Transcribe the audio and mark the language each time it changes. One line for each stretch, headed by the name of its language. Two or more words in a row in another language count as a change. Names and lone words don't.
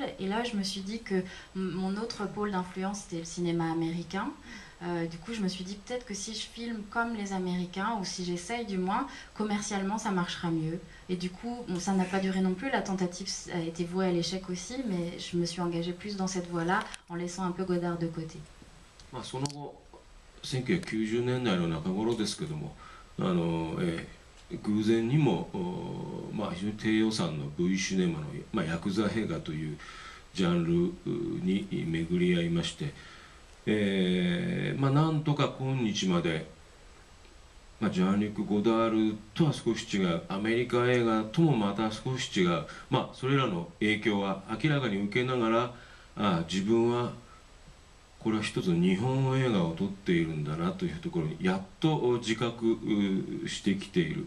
French: Et là, je me suis dit que mon autre pôle d'influence, c'était le cinéma américain. Du coup, je me suis dit peut-être que si je filme comme les Américains, ou si j'essaye du moins, commercialement, ça marchera mieux. Et du coup, bon, ça n'a pas duré non plus, la tentative a été vouée à l'échec aussi, mais je me suis engagée plus dans cette voie-là, en laissant un peu Godard de côté.
Japanese: その後、1990年代の中頃ですけども、偶然にも、非常に低予算の V シネマの、ヤクザ映画というジャンルに巡り合いまして、なんとか今日まで、ジャン・リュック・ゴダールとは少し違う、アメリカ映画ともまた少し違う、それらの影響は明らかに受けながら、自分はこれは一つの日本映画を撮っているんだなというところにやっと自覚してきている。